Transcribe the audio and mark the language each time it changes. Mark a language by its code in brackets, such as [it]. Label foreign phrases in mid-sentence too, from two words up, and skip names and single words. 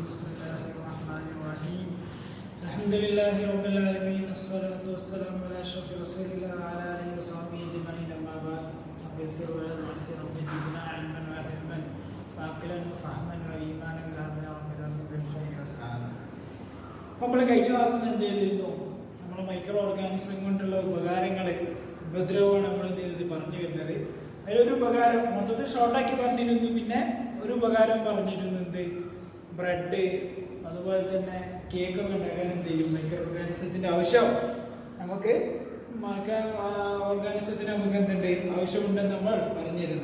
[ar] بسم الله الرحمن الرحيم. الحمد لله رب العالمين. الصلاة والسلام على أشرف رسول الله وعلى آله وصحبه أجمعين. أما بعد. رب يسر ولا تعسر. رب زدنا علما وعلما وعقلا وفهما وإيمانا كاملا ومن بالخير والسعادة. [ml] നമ്മൾ കഴിഞ്ഞ ക്ലാസ്സിൽ എന്ത് ചെയ്തിരുന്നു? നമ്മൾ [en] micro organism [ml] കൊണ്ടുള്ള ഉപകാരങ്ങൾ ഉപദ്രവമാണ് നമ്മൾ എന്ത് ചെയ്തത് പറഞ്ഞു വരുന്നത്. അതിലൊരു ഉപകാരം മൊത്തത്തിൽ ഷോർട്ടാക്കി പറഞ്ഞിരുന്നു. പിന്നെ ഒരു ഉപകാരം പറഞ്ഞിരുന്നു, എന്ത് ബ്രെഡ് അതുപോലെ തന്നെ കേക്കൊക്കെ ഉണ്ടാക്കാൻ എന്ത് ചെയ്യും മൈക്രോ ഓർഗാനിസത്തിൻ്റെ ആവശ്യം നമുക്ക് ഓർഗാനിസത്തിന് നമുക്ക് എന്തുണ്ട് ആവശ്യമുണ്ടെന്ന് നമ്മൾ പറഞ്ഞിരുന്നു.